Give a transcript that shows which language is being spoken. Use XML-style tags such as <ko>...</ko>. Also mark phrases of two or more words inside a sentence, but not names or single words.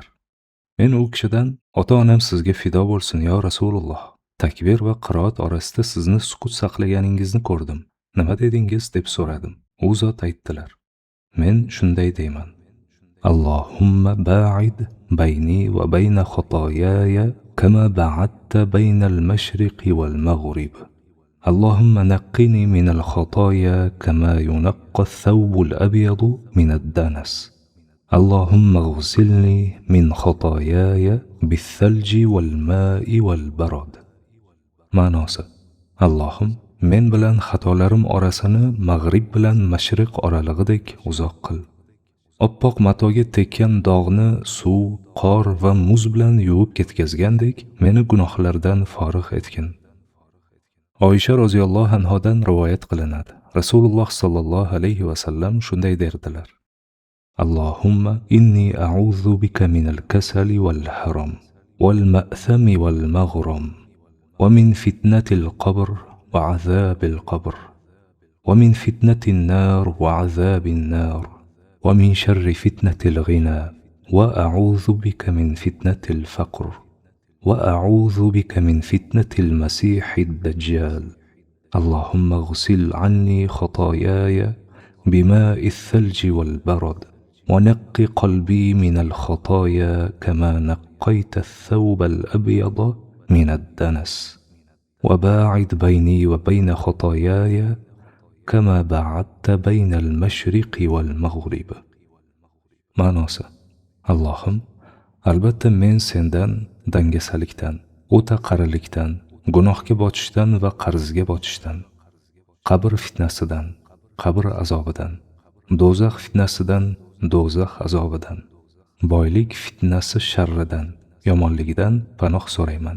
<uz>Men u kishidan, ota-onam sizga fido bo'lsin yo Rasululloh. Takbir va qiroat orasida sizni sukut saqlaganingizni ko'rdim. Nima dedingiz deb so'radim. U zot aytdilar. Men shunday deyman.</uz> <ar>اللهم باعد بيني وبين خطاياي كما باعدت بين المشرق والمغرب. اللهم نقني من الخطايا كما ينقى الثوب الأبيض من الدنس. اللهم اغسلني من خطاياي بالثلج والماء والبرد.</ar> <uz>Ma'nosi: Allohim, men bilan xatolarim orasini mag'rib bilan mashriq oralig'idek uzoq qil. Oppoq matoga tekkan dog'ni suv, qor va muz bilan yuvib ketkazgandek meni gunohlardan forig' etgin. Oysha roziyallohu anhodan rivoyat qilinadi. Rasululloh sallallohu alayhi va sallam shunday derdilar.</uz> <ar>اللهم إني أعوذ بك من الكسل والهرم والمأثم والمغرم ومن فتنة القبر وعذاب القبر ومن فتنة النار وعذاب النار ومن شر فتنة الغنى وأعوذ بك من فتنة الفقر وأعوذ بك من فتنة المسيح الدجال اللهم اغسل عني خطاياي بماء الثلج والبرد ونق قلبي من الخطايا كما نقيت الثوب الأبيض من الدنس وباعد بيني وبين خطاياي كما باعدت بين المشرق والمغرب.</ar> <uz>Ma'nosi: Allohim, albatta men sendan dangasalikdan, o'ta qarilikdan, gunohga botishdan va qarzga botishdan, qabr fitnasidan, qabr azobidan, do'zax fitnasidan, do'zax azobidan, boylik fitnasi sharridan, yomonligidan panoh so'rayman.</uz>